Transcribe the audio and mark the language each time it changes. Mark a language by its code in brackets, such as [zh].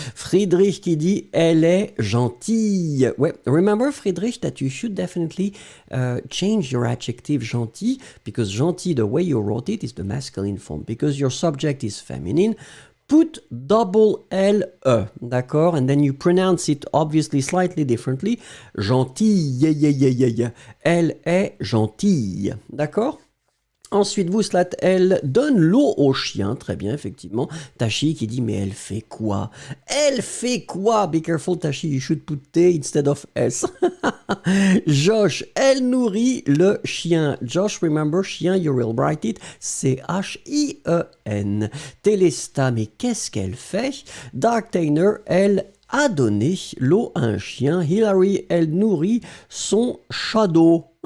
[fr] Friedrich qui dit, elle est gentille. [en] Ouais, remember, Friedrich, that you should definitely change your adjective gentil, because gentil, the way you wrote it, is the masculine form. Because your subject is feminine. Put double L-E, [fr] d'accord? [en] And then you pronounce it obviously slightly differently. [fr] Gentille, elle est gentille, d'accord? Ensuite, vous, Slat, elle donne l'eau au chien. Très bien, effectivement. Tashi qui dit, mais elle fait quoi? Elle fait quoi? [en] Be careful, Tashi, you should put T instead of S. Josh, [fr] elle nourrit le chien. [en] Josh, remember, chien, you will write it, C-H-I-E-N. [fr] Télesta, mais qu'est-ce qu'elle fait? Dark Tainer, elle a donné l'eau à un chien. Hilary, elle nourrit son shadow.